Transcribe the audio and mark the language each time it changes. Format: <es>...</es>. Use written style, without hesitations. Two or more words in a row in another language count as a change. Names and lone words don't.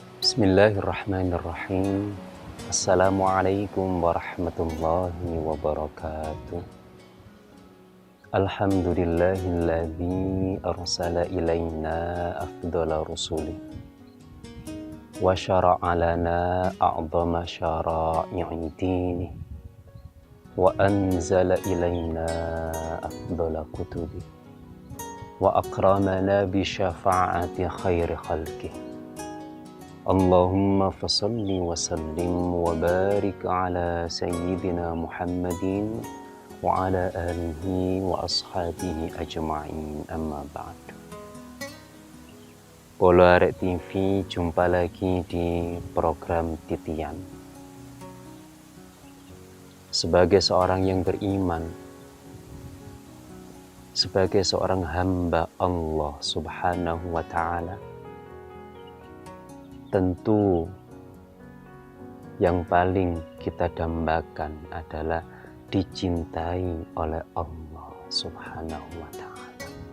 <ar>بسم الله الرحمن الرحيم. السلام عليكم ورحمة الله وبركاته. الحمد لله الذي أرسل إلينا أفضل الرسل وشرع لنا أعظم شرائع الدين وأنزل إلينا أفضل الكتب وأكرمنا بشفاعة خير خلقه. اللهم فصل وسلم وبارك على سيدنا محمد وعلى آله وأصحابه أجمعين، أما بعد.</ar> <id>Polo Arek TV, jumpa lagi di program Titian. Sebagai seorang yang beriman, sebagai seorang hamba Allah</id> <ar>سبحانه وتعالى,</ar> <id>tentu yang paling kita dambakan adalah dicintai oleh Allah</id> <ar>سبحانه وتعالى.</ar>